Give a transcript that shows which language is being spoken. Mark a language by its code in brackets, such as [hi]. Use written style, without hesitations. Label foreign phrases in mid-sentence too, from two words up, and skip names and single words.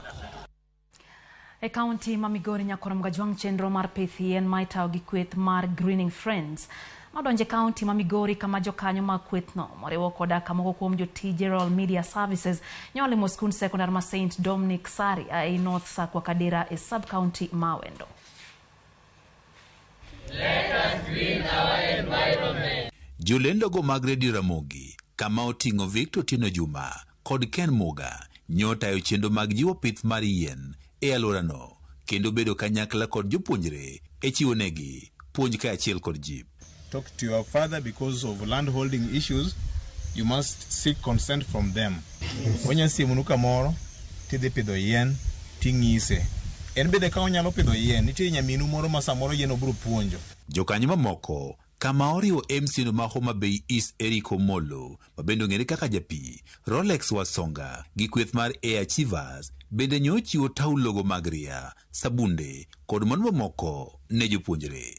[luo] E kaunti ma Migori nyakorom gajwang chenro mar pith yien maitao gi kweth mar Greening Friends. Madonje kaunti ma Migori kama jokanyo ma kwethno moriwo koda kamoko kuom jotije Rural Media Services nyole mo skul sekondar ma St Dominic Sari e North Sakwa Kadira e sub-county Mawendo. [en] Let us green our environment. [luo] Jolendo go mag Radio Ramogi kama oting'o Victor Tino Juma kod Ken Muga nyota yo chendo mag jiwo pith mar yien e alorano kendo bedo kanyakla kod jopuonjre e chiwo negi puonj ka achiel kod jip. [en] Talk to your father because of land holding issues. You must seek consent from them. [luo] Onya simu kamoro tidhi pidho yien ting'ise. En bede ka onyalo pidho yien nitie nyaminu moro ma samoro yien obiro puonjo. Jokanyo mamoko kama oriwo MC no ma Homa Bay East Erico Molo mabendo ng'ere kaka japi Rolex Wasonga gi kweth mar Air Achievers bende nyochiwo taulogo mag ria, sabunde kod mano mamoko ne jopuonjre.